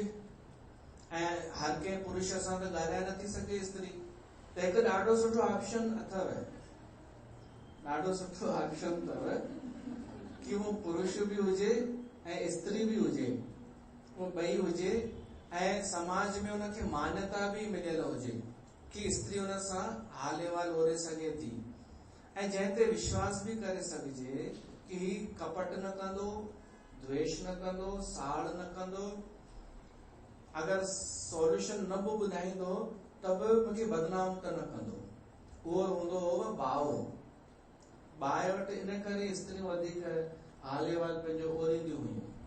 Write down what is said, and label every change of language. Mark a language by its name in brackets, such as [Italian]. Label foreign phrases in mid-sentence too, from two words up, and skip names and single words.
[Sindhi] ऐं हर कंहिं पुरुष सां त ॻाल्हाए नथी सघे स्त्री, त हिकु ॾाढो सुठो ऑप्शन अथव, ॾाढो सुठो ऑप्शन अथव कि उहो पुरुष बि हुजे ऐं स्त्री बि हुजे, उहो ॿई हुजे, ऐं समाज में उनखे मान्यता भी मिलियल हुजे कि स्त्री उन सां हाल अहिवाल ओरे सघे थी, ऐं जंहिं ते विश्वास भी करे सघिजे कि ही कपट न कंदो, द्वेष न कंदो, साड़ न कंदो, अगर सॉल्यूशन न बि ॿुधाईंदो त बि मूंखे बदनाम त न कंदो। उहो हूंदो हो भाउ। बाहि वटि इन करे स्त्रियूं वधीक हाल अहिवाल पंहिंजो ओरींदियूं हुयूं।